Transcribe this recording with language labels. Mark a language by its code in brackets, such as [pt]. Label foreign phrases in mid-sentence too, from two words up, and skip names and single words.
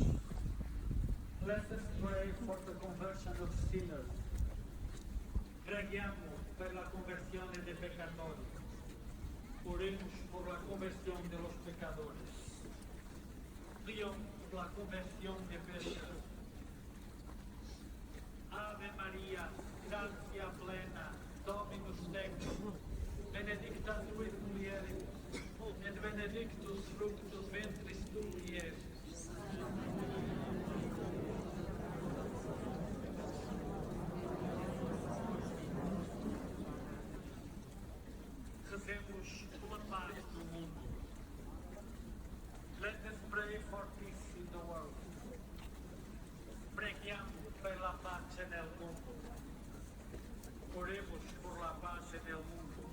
[en] Let us pray for the conversion of sinners. [it] Preghiamo per la conversione dei peccatori. [es] Oremos por la conversión de los pecadores. Pido por la conversión de pecadores. [la] Ave Maria, gratia plena, Dominus tecum, benedicta tu in mulieribus, et benedictus fructus ventris tui, Iesus. [pt] Rezemos pela paz do mundo. [en] Let us pray for peace in the world. [it] Preghiamo per la pace nel mondo. [es] Oremos por la [it] pace nel [es] mundo.